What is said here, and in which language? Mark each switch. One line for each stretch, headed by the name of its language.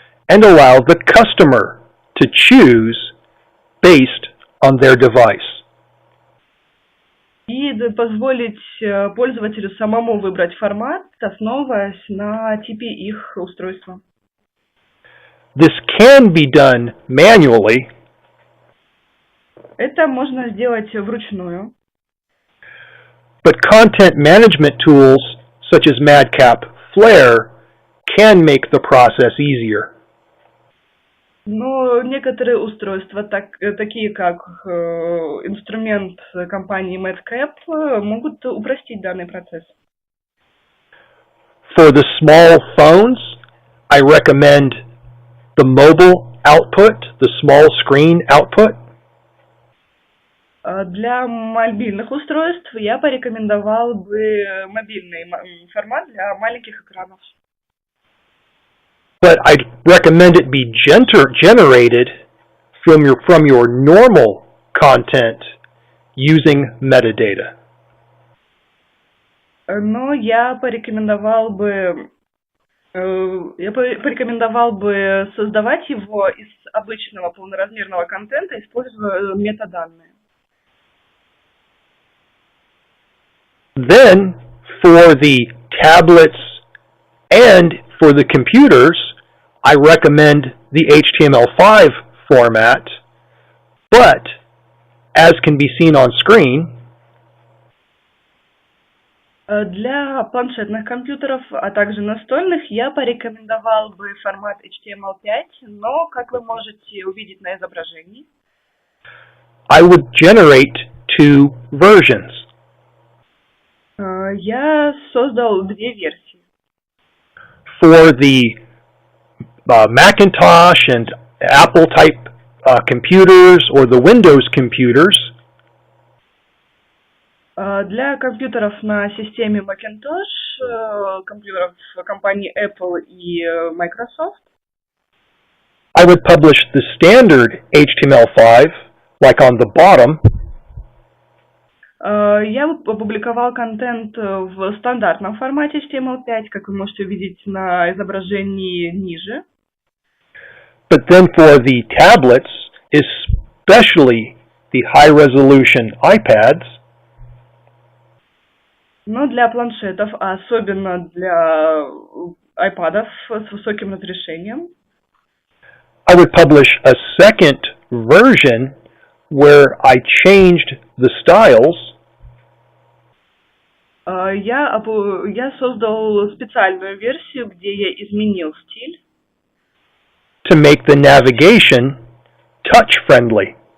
English: And allow the customer to choose based on their device.
Russian: и позволить пользователю самому выбрать формат, основываясь на типе их устройства.
English: This can be done manually.
Russian: Это можно сделать вручную.
English: But content management tools such as MadCap Flare can make the process easier.
Russian: Но некоторые устройства, такие как инструмент компании MadCap, могут упростить данный процесс.
English: For the small phones, I recommend the mobile output, the small screen output.
Russian: Для мобильных устройств я порекомендовал бы мобильный формат для маленьких экранов.
English: But I'd recommend it be generated from your normal content using metadata.
Russian: Но я порекомендовал бы создавать его из обычного полноразмерного контента, используя метаданные.
English: Then, for the tablets and for the computers, I recommend the HTML5 format, but as can be seen on screen,
Russian: для планшетных компьютеров, а также настольных, я порекомендовал бы формат HTML5, но, как вы можете увидеть на изображении,
English: I would generate two versions.
Russian: Я создал две версии.
English: For the Macintosh and Apple type computers or the Windows computers,
Russian: для компьютеров на системе Macintosh, компьютеров компании Apple и Microsoft,
English: I would publish the standard HTML5, like on the bottom.
Russian: Я опубликовал контент в стандартном формате HTML5, как вы можете увидеть на изображении ниже.
English: But then for the tablets, especially the high-resolution iPads,
Russian: но для планшетов, а особенно для iPad'ов с высоким разрешением,
English: I would publish a second version where I changed the styles.
Russian: Я создал специальную версию, где я изменил стиль,
English: To make the navigation touch-friendly.